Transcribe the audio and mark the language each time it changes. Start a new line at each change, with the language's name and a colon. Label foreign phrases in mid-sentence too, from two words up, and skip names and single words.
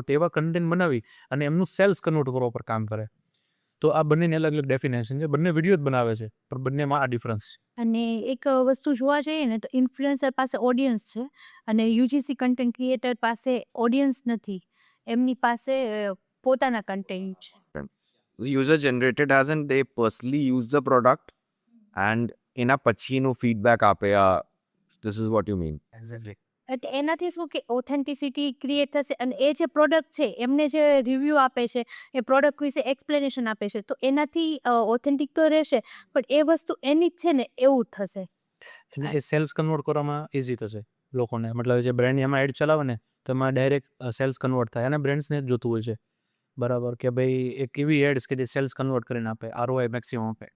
Gujarati: તો એવા કન્ટેન્ટ બનાવી અને એમનું
English: sales convert
Gujarati: કરવા પર કામ કરે. તો આ બંનેની અલગ અલગ ડેફિનેશન છે, બંને વિડીયો જ બનાવે છે, પણ બંનેમાં આ ડિફરન્સ છે. અને એક વસ્તુ જોવા જઈએ ને તો ઇન્ફ્લુએન્સર પાસે ઓડિયન્સ છે અને
English: UGC content creator
Gujarati: પાસે ઓડિયન્સ નથી, એમની પાસે પોતાના કન્ટેન્ટ છે.
English: user generated as in they personally use the product and
Gujarati: એના પછીનું ફીડબેક આપે.
English: this is what you mean. એક્ઝેક્ટલી.
Gujarati: એટલે એનાથી શું કે
English: authenticity create
Gujarati: થશે, અને એ જે પ્રોડક્ટ છે એમને જે રિવ્યૂ આપે છે, એ પ્રોડક્ટ વિશે એક્સપ્લેનેશન આપે છે, તો એનાથી ઓથેન્ટિક તો રહેશે, પણ એ વસ્તુ એની જ છે ને એવું થશે. એટલે એ
English: sales convert
Gujarati: કરવામાં ઇઝી થશે લોકોને. મતલબ જે બ્રાન્ડ એમાં એડ ચલાવે ને તો એમાં
English: direct sales convert
Gujarati: થાય, અને બ્રાન્ડ્સને જ જોતું હોય છે, બરાબર, કે ભાઈ એક એવી એડ્સ કે જે
English: sales convert
Gujarati: કરીને આપે,
English: ROI maximum
Gujarati: આપે.